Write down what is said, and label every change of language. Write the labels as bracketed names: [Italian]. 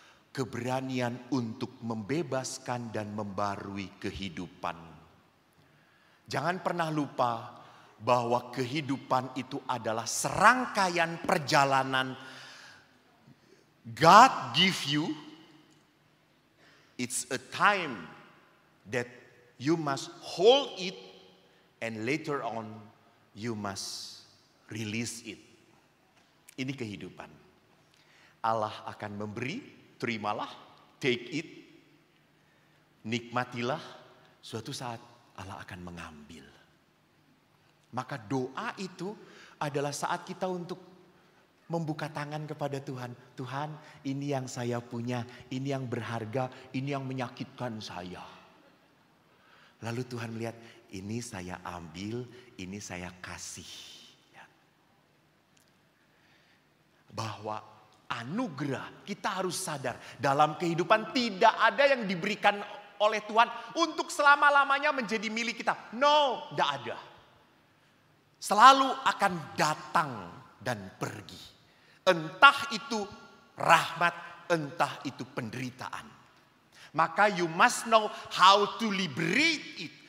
[Indonesian] Keberanian untuk membebaskan dan membarui kehidupan. Jangan pernah lupa bahwa kehidupan itu adalah serangkaian perjalanan [English] God give you. It's a time that you must hold it and later on you must release it. [Indonesian] Ini kehidupan. Allah akan memberi, terimalah, [English] take it, [Indonesian] nikmatilah. Suatu saat Allah akan mengambil. Maka doa itu adalah saat kita untuk membuka tangan kepada Tuhan. Tuhan, ini yang saya punya, ini yang berharga, ini yang menyakitkan saya. Lalu Tuhan melihat, ini saya ambil, ini saya kasih. Bahwa anugerah, kita harus sadar dalam kehidupan tidak ada yang diberikan oleh Tuhan untuk selama-lamanya menjadi milik kita. [English] No, [Indonesian] tidak ada. Selalu akan datang dan pergi. Entah itu rahmat, entah itu penderitaan. Maka [English] you must know how to liberate it.